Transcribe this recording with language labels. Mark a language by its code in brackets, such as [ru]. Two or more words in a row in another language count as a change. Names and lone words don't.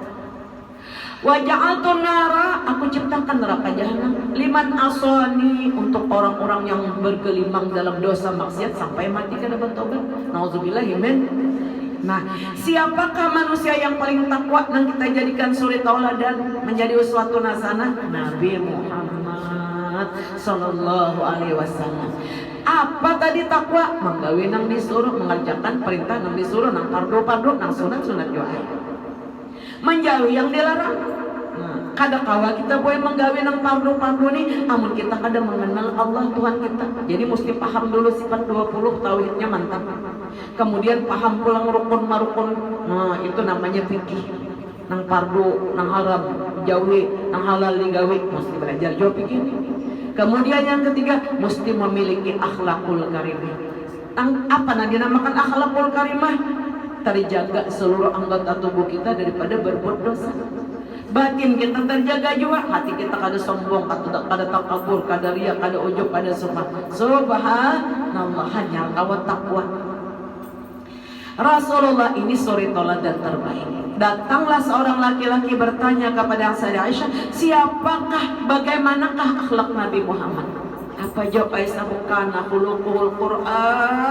[ar] وجعلت النار, [bjn] aku ciptakan neraka jahanam [ar] لمن عصاني, [bjn] untuk orang-orang yang bergelimang dalam dosa maksiat sampai mati kada bertobat. [ar] نعوذ بالله من. [bjn] Nah, siapakah manusia yang paling takwa yang kita jadikan suri tauladan menjadi [ar] أسوة حسنة? Nabi Muhammad صلى الله عليه وسلم. [bjn] Apa tadi takwa? Menggawe nang disuruh, mengerjakan perintah nang disuruh, nang fardu nang sunat juga. Menjauhi yang dilarang. Nah, kada kawa kita boleh menggawe nang fardu nih, amun kita kada mengenal Allah Tuhan kita. Jadi mesti paham dulu sifat 20 tauhidnya mantap. Kemudian paham pulang rukun marukun. Nah, itu namanya fikih. Nang fardu, nang haram, jauhi, nang halal digawe, mesti belajar jauh fikih. Kemudian yang ketiga, mesti memiliki [ar] الأخلاق الكريمة. [bjn] Apa yang dinamakan [ar] الأخلاق الكريمة? [bjn] Terjaga seluruh anggota tubuh kita daripada berbuat dosa. Batin kita terjaga juga, hati kita kada sombong, kada takabur, kada riya, kada ujub, kada sumah. Subhanallah, hanya kawat takwa. Rasulullah ini suri teladan terbaik. Datanglah seorang laki-laki bertanya kepada Sayyidah Aisyah, siapakah, bagaimanakah akhlak Nabi Muhammad? Apa jawab Aisyah? [ar] كان خلقه القرآن.